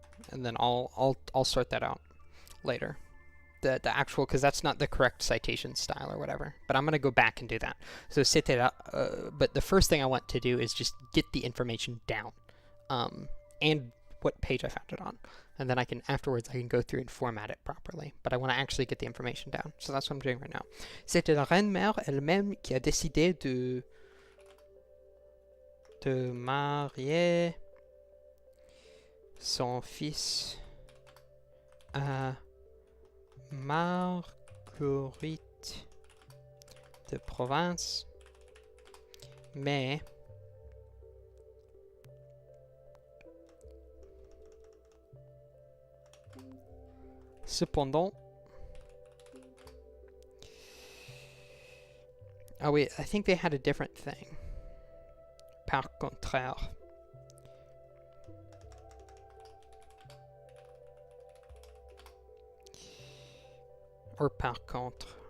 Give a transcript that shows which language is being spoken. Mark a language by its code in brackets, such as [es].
[en] And then I'll sort that out later. The actual, because that's not the correct citation style or whatever. But I'm going to go back and do that. So [fr] c'était là, [en] but the first thing I want to do is just get the information down. And what page I found it on. And then afterwards I can go through and format it properly. But I want to actually get the information down. So that's what I'm doing right now. [fr] C'était la reine-mère elle-même qui a décidé de marier son fils à Marguerite de Provence, mais cependant [en] Oh wait, I think they had a different thing. [fr] Par contraire. Or par contre.